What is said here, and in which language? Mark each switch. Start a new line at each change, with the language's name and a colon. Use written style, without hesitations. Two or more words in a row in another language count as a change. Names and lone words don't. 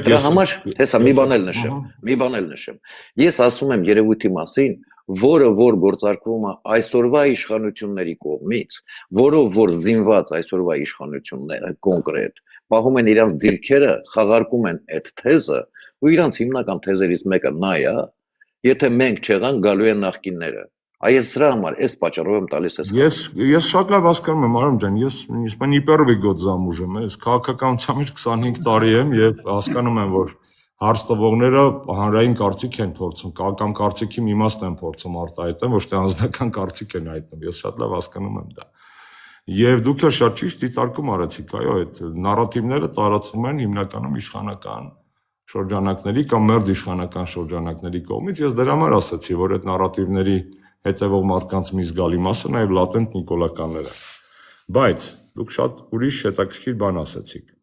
Armenian: ես համար հեսա մի բան էլ նշեմ։ Ես ասում եմ երևույթի մասին, որը որ գործարկվում է այսօրվա իշխանությունների կողմից, որով որ զինված այսօրվա իշխանությունները կոնկրետ պահում են իրանց դիրքերը, խաղարկում են այդ թեզը, ու իրանց հիմնական թեզերից մեկը նա է, եթե մենք չեղանք գալու են նախկինները։ Այս դրա համար այս պատճառով եմ տալիս այս։ Ես շատ լավ հասկանում եմ, Արամ ջան, ես
Russian: не первый год замужем
Armenian: եմ, ես քաղաքականության մեջ 25 տարի եմ եւ հասկանում եմ, որ հարց տվողները հանրային կարծիք են փորձում, կամ կարծիքի մի մասն են փորձում արտահայտել, ոչ թե անձնական կարծիք են հայտնում։ Ես շատ լավ հասկանում եմ դա։ Եվ դուք էլ շատ ճիշտ դիտարկում արեցիք, այո, այդ նարատիվները տարածվում են հիմնականում իշխանական շրջանակների կամ մերձ իշխանական շրջանակների կողմից։ Ես դրա համար ասացի, որ այդ նարատիվների հետևող մարդկանց մի զգալի մասը նաև լատենտ նիկոլականներ են։ Բայց դուք շատ ուրիշ հետաքրքիր բան ասացիք։